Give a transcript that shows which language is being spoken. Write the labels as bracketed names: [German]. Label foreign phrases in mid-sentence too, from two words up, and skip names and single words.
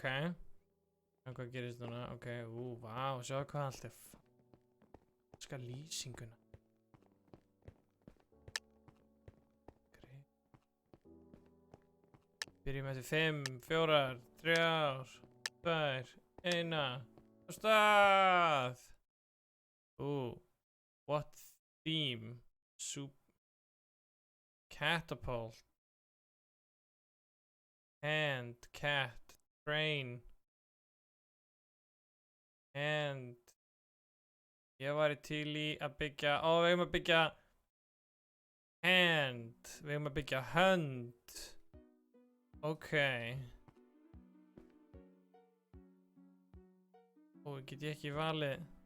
[Icelandic] En hvað gerist núna, ok, vá, sjáu hvað allt er falska lýsinguna. Byrjum eftir 5, 4, 3, 2, 1, á stað! [English] What theme? Catapult. Hand, cat, train. [Icelandic] And ég væri til í að byggja, við eigum að byggja hand, við eigum að byggja hönd. Ok. Get ég ekki valið?